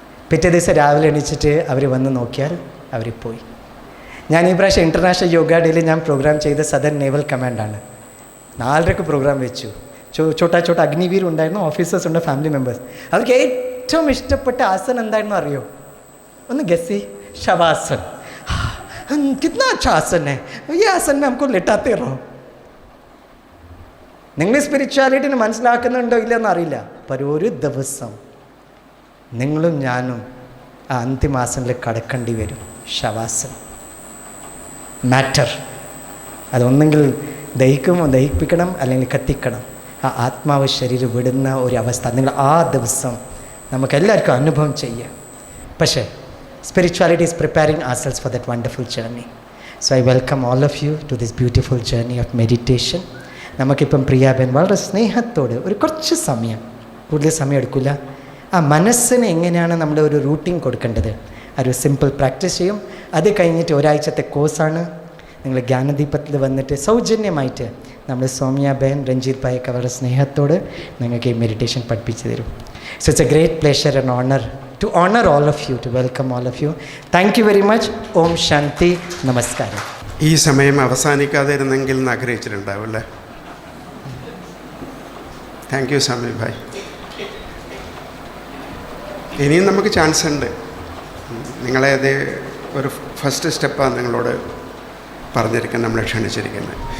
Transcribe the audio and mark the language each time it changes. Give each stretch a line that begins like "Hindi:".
Malayalam: പിറ്റേ ദിവസം രാവിലെ എണീച്ചിട്ട് അവർ വന്ന് നോക്കിയാൽ അവർ പോയി. ഞാൻ ഈ പ്രാവശ്യം ഇൻ്റർനാഷണൽ യോഗ ഡേയിൽ ഞാൻ പ്രോഗ്രാം ചെയ്ത സദൻ നേവൽ കമാൻഡാണ്. 4:30 പ്രോഗ്രാം വെച്ചു. ചോട്ടാ അഗ്നിവീർ ഉണ്ടായിരുന്നു, ഓഫീസേഴ്സ് ഉണ്ട്, ഫാമിലി മെമ്പേഴ്സ്. അവർക്ക് ഏറ്റവും ഇഷ്ടപ്പെട്ട ആസനം എന്തായിരുന്നു അറിയോ? ഒന്ന് ഗസി, ശവാസൻ.
Hindi: കിतना अच्छा आसन है, ये आसन में हमको लेटाते रहो.
Malayalam: നിങ്ങൾ സ്പിരിച്വാലിറ്റിന് മനസ്സിലാക്കുന്നുണ്ടോ ഇല്ലെന്ന് അറിയില്ല. ഒരു ദിവസം നിങ്ങളും ഞാനും ആ അന്തിമാസനിൽ കടക്കേണ്ടി വരും. ശവാസൻ മാറ്റർ, അതൊന്നെങ്കിൽ ദഹിപ്പിക്കണം, അല്ലെങ്കിൽ കത്തിക്കണം. ആ ആത്മാവ് ശരീരം വിടുന്ന ഒരു അവസ്ഥ നിങ്ങൾ ആ ദിവസം നമുക്കെല്ലാവർക്കും അനുഭവം ചെയ്യാം. പക്ഷേ
English: spirituality is preparing ourselves for that wonderful journey. So I welcome all of you to this beautiful journey of meditation.
Malayalam: നമുക്കിപ്പം പ്രിയാബൻ വളരെ സ്നേഹത്തോട് ഒരു കുറച്ച് സമയം, കൂടുതൽ സമയം എടുക്കില്ല, ആ മനസ്സിന് എങ്ങനെയാണ് നമ്മൾ ഒരു റൂട്ടീൻ കൊടുക്കേണ്ടത് ഒരു സിമ്പിൾ പ്രാക്ടീസ് ചെയ്യും. അത് കഴിഞ്ഞിട്ട് ഒരാഴ്ചത്തെ കോഴ്സാണ്. നിങ്ങൾ ജ്ഞാനദീപത്തിൽ വന്നിട്ട് സൗജന്യമായിട്ട് നമ്മൾ സൗമ്യാബൻ, രഞ്ജിത് ഭായൊക്കെ വളരെ സ്നേഹത്തോട് നിങ്ങൾക്ക് ഈ മെഡിറ്റേഷൻ പഠിപ്പിച്ചു തരും.
English: So it's a great pleasure and honor to honor all of you, to welcome all of you. Thank you very much. Om Shanti. Namaskaram.
Malayalam: ഈ സമയം അവസാനിക്കാതിരുന്നെങ്കിൽ എന്ന് ആഗ്രഹിച്ചിട്ടുണ്ടാവും അല്ലേ? താങ്ക് യു സ്വാമി ഭായ്. ഇനിയും നമുക്ക് ചാൻസ് ഉണ്ട്. നിങ്ങളെ അത് ഒരു ഫസ്റ്റ് സ്റ്റെപ്പാണ് നിങ്ങളോട് പറഞ്ഞിരിക്കുന്നത്, നമ്മളെ ക്ഷണിച്ചിരിക്കുന്നത്.